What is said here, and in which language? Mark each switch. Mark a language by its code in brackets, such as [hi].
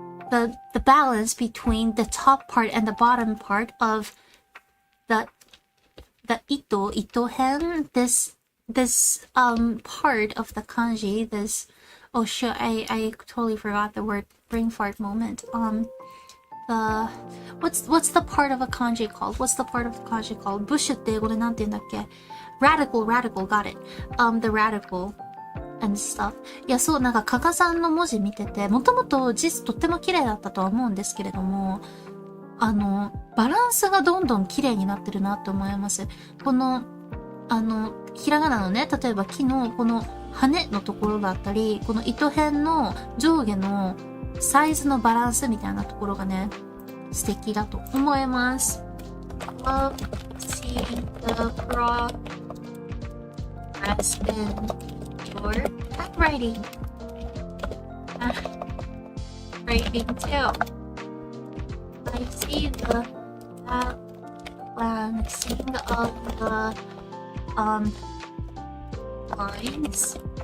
[en] the balance between the top part and the bottom part of the ito-hen, this part of the kanji, this, oh shit, I totally forgot the word, brain fart moment. What's the part of a kanji called? What's the part of a kanji called? [ja] Bush って英語でなんて言うんだっけ? [en] Radical, got it. The radical and stuff. [ja] いや、そう、なんか、加賀さんの文字見てて、もともと字とっても綺麗だったとは思うんですけれども、バランスがどんどん綺麗になってるなと思います。この、ひらがなのね、例えば木のこの羽のところだったり、この糸辺の上下のサイズのバランスみたいなところがね、素敵だと思います。 [en] Love seeing the progress in your handwriting. Writing too. I see the balancing of the lines.